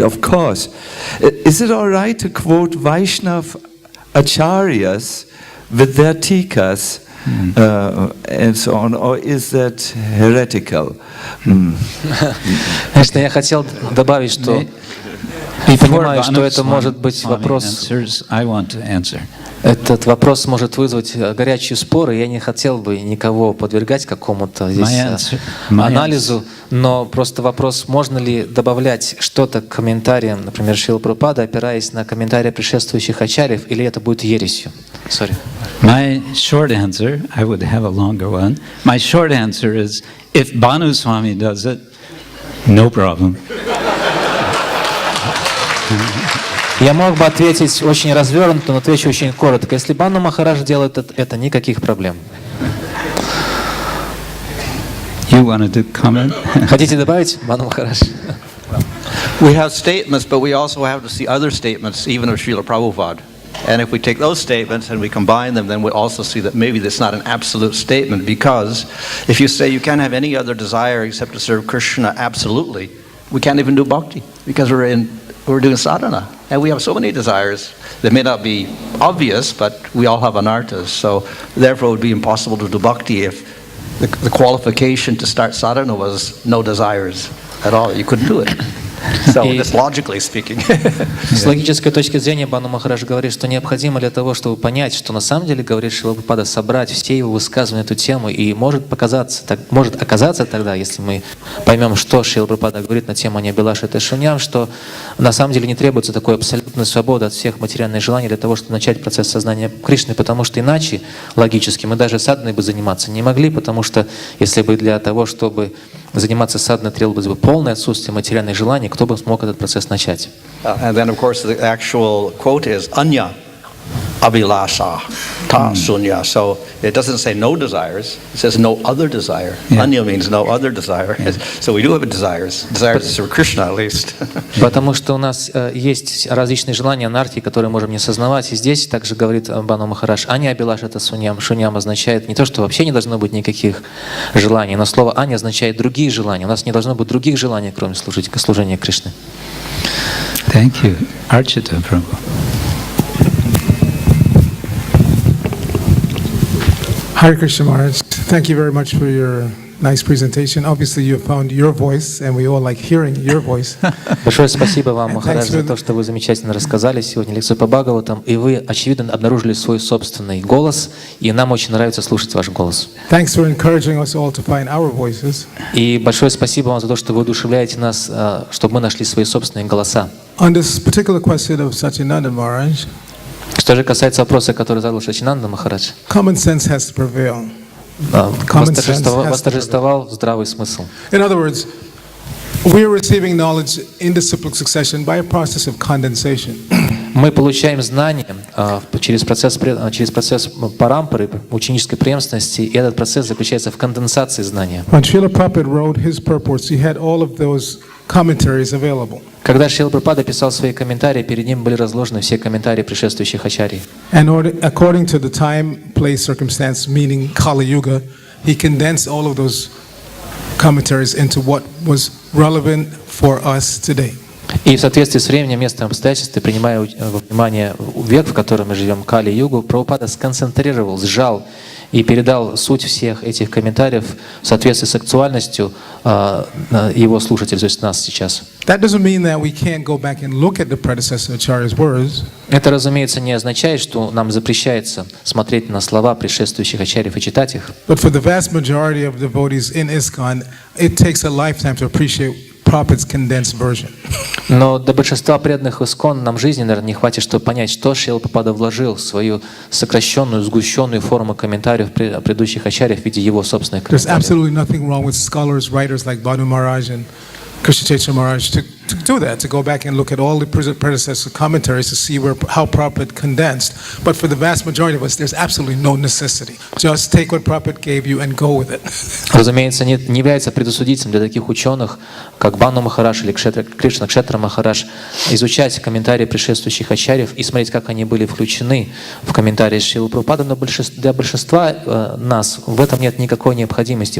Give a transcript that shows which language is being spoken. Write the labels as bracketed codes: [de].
[en] Of course, is it all right to quote Vaishnav acharyas with their tikas and so on, or is that heretical? [ru] Конечно, я хотел добавить, что и понимаю, что это может быть вопрос... [en] I want to answer. [ru] Этот вопрос может вызвать горячие споры. Я не хотел бы никого подвергать какому-то здесь анализу, но просто вопрос, можно ли добавлять что-то к комментариям, например, Шрила Прабхупады, опираясь на комментарии предшествующих ачарьев, или это будет ересью? [en] Sorry. My short answer, I would have a longer one. My short answer is, if Bhanu Swami does it, no problem. [ru] Я мог бы ответить очень развернуто, но отвечу очень коротко. Если Бхану Махарадж делает это, никаких проблем. [en] You wanted to comment? [ru] Хотите добавить, Бхану Махарадж? [en] We have statements, but we also have to see other statements, even of Srila Prabhupada. And if we take those statements and we combine them, then we also see that maybe that's not an absolute statement, because if you say you can't have any other desire except to serve Krishna absolutely, we can't even do bhakti, because we're doing sadhana. And we have so many desires that may not be obvious, but we all have anarthas. So therefore it would be impossible to do bhakti if the qualification to start sadhana was no desires at all. You couldn't do it. So, just logically speaking. [ru] С логической точки зрения Бану Махарадж говорит, что необходимо для того, чтобы понять, что на самом деле говорит Шрила Прабхупада, собрать все его высказывания на эту тему, и может оказаться тогда, если мы поймем, что Шрила Прабхупада говорит на тему Аньябилаши Тешуньям, что на самом деле не требуется такой абсолютной свободы от всех материальных желаний для того, чтобы начать процесс сознания Кришны, потому что иначе, логически, мы даже садханой бы заниматься не могли, потому что если бы для того, чтобы заниматься садханой требовалось бы полное отсутствие материальных желаний, кто бы смог этот процесс начать? [en] And then, of course, the actual quote is Anya Abhilasha Ta Sunya. So it doesn't say no desires, it says no other desire. Anya means no other desire. So we do have desires for Krishna at least. [ru] Потому что у нас есть различные желания анархии, которые можем не осознавать. И здесь также говорит Бану Махарадж, Аня Абилаша это Суньям. Шуньям означает не то, что вообще не должно быть никаких желаний, но слово Аня означает другие желания. У нас не должно быть других желаний, кроме служения Кришне. [en] Thank you. Archita Prabhu. Hare Krishna Maharaj, thank you very much for your nice presentation. Obviously you found your voice and we all like hearing your voice. [ru] Большое спасибо вам, Махарадж, за то, что вы замечательно рассказали сегодня лекцию по Бхагаватам, и вы, очевидно, обнаружили свой собственный голос, и нам очень нравится слушать ваш голос. [en] Thanks for encouraging us all to find our voices. [ru] И большое спасибо вам за то, что вы воодушевляете нас, чтобы мы нашли свои собственные голоса. [en] On this particular question of Sachinanda Maharaj, [ru] Что же касается вопроса, который задал Шачинанда Махарадж, [en] common sense has to prevail. [ru] восторжествовал здравый смысл. [en] In other words, we are receiving knowledge in the cyclic succession by a process of condensation. [ru] Мы получаем знания через процесс парампары, ученической преемственности, и этот процесс заключается в конденсации знания. [en] When Srila Prabhupada wrote his purports, he had all of those commentaries available. [ru] Когда Шрила Прабхупада писал свои комментарии, перед ним были разложены все комментарии предшествующих ачарий. [en] And according to the time, place, circumstance, meaning Kali Yuga, he condensed all of those commentaries into what was relevant for us today. [ru] И в соответствии с временем, местом, обстоятельствами, принимая во внимание век, в котором мы живем, Кали-югу, Прабхупада сконцентрировал, сжал и передал суть всех этих комментариев в соответствии с актуальностью его слушателей, то есть нас сейчас. [en] That doesn't mean that we can't go back and look at the predecessor acharya's words. [ru] Это, разумеется, не означает, что нам запрещается смотреть на слова предшествующих ачарьев и читать их. [en] But for the vast majority of devotees in ISKCON, it takes a lifetime to appreciate Prabhupada's condensed version. [ru] Но для большинства преданных ISKCON нам жизни, наверное, не хватит, чтобы понять, что Шрила Прабхупада вложил в свою сокращенную, сгущенную форму комментариев предыдущих ачарьев в виде его собственных [en] There's [ru] комментариев. [en] absolutely nothing wrong with scholars, writers like Bhanu Maharaj and Krishna Kshetra Maharaj to do that, to go back and look at all the predecessor commentaries to see how Prabhupada condensed. But for the vast majority of us, there's absolutely no necessity. Just take what Prabhupada gave you and go with it. [ru] Разумеется, не является предосудительным для таких ученых, как Бану Махарадж или Кришна Kshetra Махарадж, изучать комментарии предшествующих ачарьев и смотреть, как они были включены в комментарии Шрилы Прабхупады, но для большинства нас в этом нет никакой необходимости.